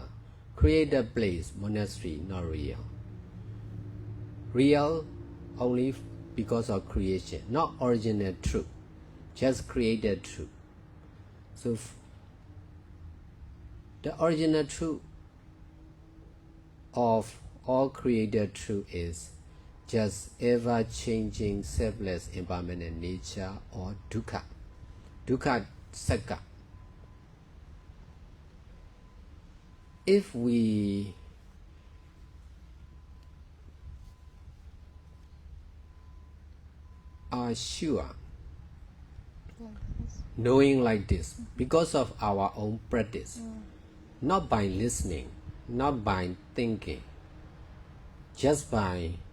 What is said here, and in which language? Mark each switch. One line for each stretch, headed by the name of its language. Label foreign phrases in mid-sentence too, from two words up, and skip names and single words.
English: Created place, monastery, not real. Real only because of creation, not original truth, just created truth. So the original truth of all created truth is just ever-changing, selfless, impermanent nature, or dukkha.
Pali: Dukkha Sakka.
English: If we are sure, knowing like this, because of our own practice, not by listening, not by thinking, just by